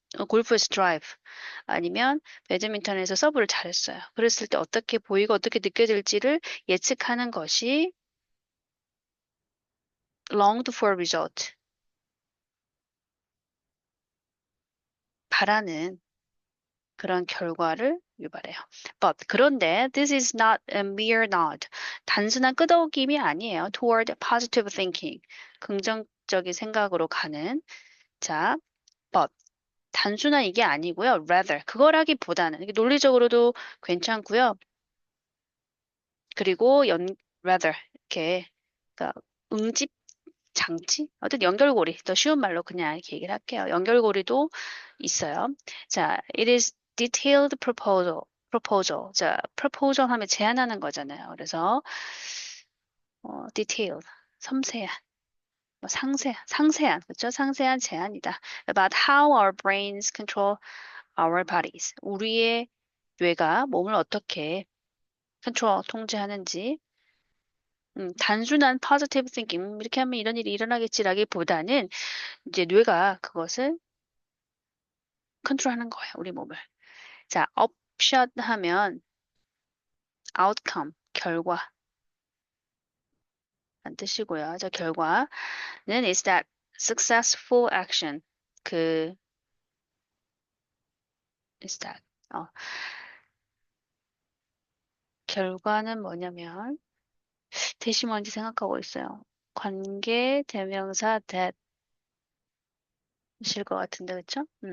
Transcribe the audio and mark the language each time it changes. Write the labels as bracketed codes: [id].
[ko] 골프에서 드라이브 아니면 배드민턴에서 서브를 잘했어요. 그랬을 때 어떻게 보이고 어떻게 느껴질지를 예측하는 것이 [en] longed for result [ko] 바라는 그런 결과를 유발해요. [en] But [ko] 그런데 [en] this is not a mere nod. [ko] 단순한 끄덕임이 아니에요. [en] Toward positive thinking. [ko] 긍정적인 생각으로 가는. 자, but 단순한 이게 아니고요. Rather 그거라기보다는 이게 논리적으로도 괜찮고요. 그리고 rather 이렇게 그러니까 응집 장치? 어쨌든 연결고리. 더 쉬운 말로 그냥 이렇게 얘기를 할게요. 연결고리도 있어요. [en] 자, it is detailed proposal. [ko] 자, proposal 하면 제안하는 거잖아요. 그래서 detailed, 섬세한, 상세한, 그렇죠? 상세한 제안이다. [en] About how our brains control our bodies. [ko] 우리의 뇌가 몸을 어떻게 컨트롤, 통제하는지 단순한 positive thinking 이렇게 하면 이런 일이 일어나겠지라기보다는 이제 뇌가 그것을 컨트롤하는 거예요, 우리 몸을. 자, 업샷 하면 outcome, 결과. 뜻이고요. [en] 자, [ko] 결과는 [en] is that successful action. [ko] 그 is that 어, 결과는 뭐냐면 대시 뭔지 생각하고 있어요. 관계 대명사 that일 것 같은데 그쵸?